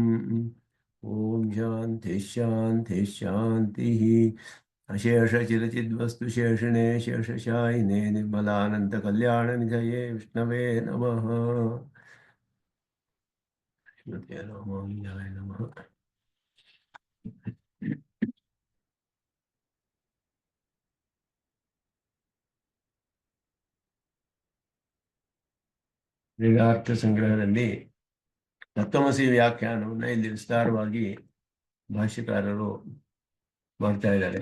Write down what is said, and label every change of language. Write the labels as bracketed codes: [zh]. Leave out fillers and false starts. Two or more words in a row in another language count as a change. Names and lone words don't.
[sa] ॐ शान्ति शान्ति शान्तिः। अशेषचिरचिद्वस्तुशेषिणे शेषशायिने निर्मलानन्दकल्याणनिधये विष्णवे नमः। श्रीमते रामानुजाय नमः। [kn] ವೇದಾರ್ಥ ಸಂಗ್ರಹದಲ್ಲಿ ತತ್ವಮಸಿ ವ್ಯಾಖ್ಯಾನವನ್ನು ಇಲ್ಲಿ ವಿಸ್ತಾರವಾಗಿ ಭಾಷ್ಯಕಾರರು ಮಾಡ್ತಾ ಇದ್ದಾರೆ.